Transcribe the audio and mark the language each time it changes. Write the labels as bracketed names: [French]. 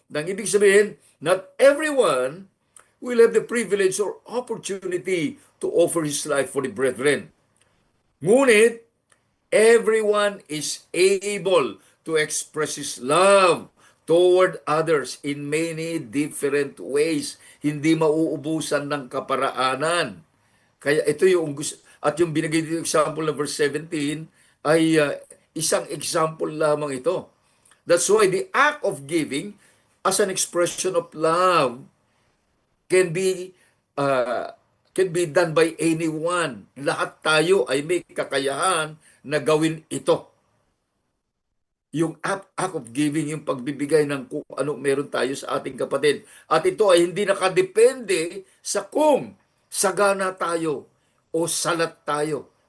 [Filipino] Nang ibig sabihin, [English] not everyone will have the privilege or opportunity to offer his life for the brethren. Ngunit, everyone is able to express his love toward others in many different ways. [Filipino] Hindi mauubusan ng kaparaanan. Kaya ito yung gusto, at yung binigay dito example ng verse 17 ay isang example lamang ito. [English] That's why the act of giving as an expression of love can be uh, can be done by anyone. [Filipino] Lahat tayo ay may kakayahan na gawin ito. Yung [English] act of giving, [Filipino] yung pagbibigay ng kung ano meron tayo sa ating kapatid. At ito ay hindi nakadepende sa kung sagana tayo o salat tayo.